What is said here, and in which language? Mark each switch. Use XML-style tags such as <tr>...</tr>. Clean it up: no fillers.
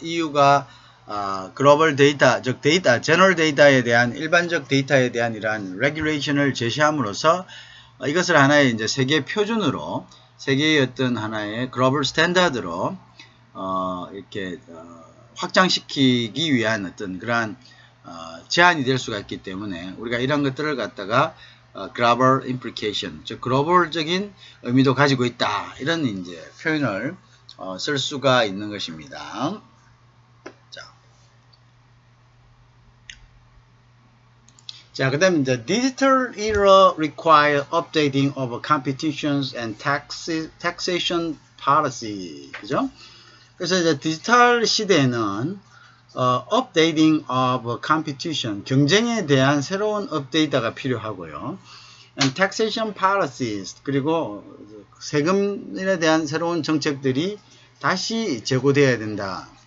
<ko>EU가 글로벌 데이터, 즉 데이터, 제너럴 데이터에 대한 일반적 데이터에 대한 이러한 레귤레이션을 제시함으로써 이것을 하나의 이제 세계 표준으로 세계의 어떤 하나의 글로벌 스탠다드로 이렇게 확장시키기 위한 어떤 그러한 제한이 될 수가 있기 때문에 우리가 이런 것들을 갖다가 global implication, 즉 글로벌적인 의미도 가지고 있다. 이런 이제 표현을 쓸 수가 있는 것입니다. 자, 그 다음에 이제</ko> <en>digital era require updating of competitions and taxation policy.</en> <ko>그죠? 그래서 이제 디지털 시대에는</ko> <en>updating of competition,</en> <ko>경쟁에 대한 새로운 업데이트가 필요하고요.</ko> <en>and taxation policies,</en> <ko>그리고 세금에 대한 새로운 정책들이 다시 제고되어야 된다.</ko>